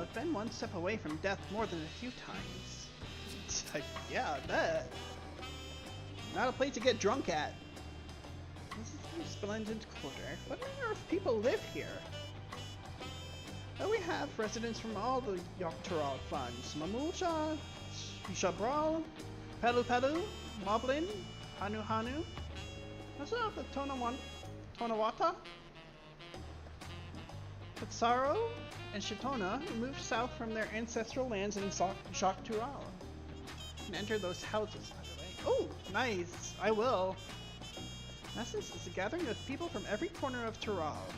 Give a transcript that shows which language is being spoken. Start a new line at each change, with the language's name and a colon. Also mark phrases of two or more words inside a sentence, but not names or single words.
English: I've been one step away from death more than a few times. It's like, yeah, I bet. Not a place to get drunk at. This is the Splendid Quarter. What manner of people live here? Well, we have residents from all the Yoctoral clans. Mamulcha, Shabral, Pelu Pelu, Moblin, Hanu Hanu. What's up with Tonawata? Pitsaro and Shitona moved south from their ancestral lands in Jacques Tural. And enter those houses, by the way. Oh, nice! I will. Essence is a gathering of people from every corner of Tural.